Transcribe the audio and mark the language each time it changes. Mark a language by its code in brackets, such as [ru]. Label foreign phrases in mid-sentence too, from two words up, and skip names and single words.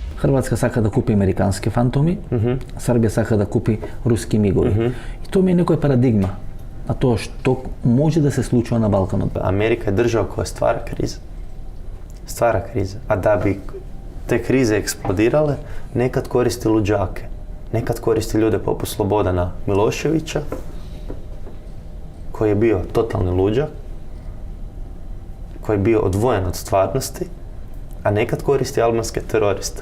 [mk] Hrvatska сака да купи американски фантоми, Србија сака да купи руски мигови. И тоа ми е некоја парадигма на тоа што може да се случува на Балканот. [sr] Америка je država koja stvara krize. A da bi te krize eksplodirale, nekad koristi luđake. Nekad koristi ljude poput Slobodana Miloševića, koji je bio totalni luđak, koji je bio odvojen od stvarnosti, a nekad koristi albanske teroriste.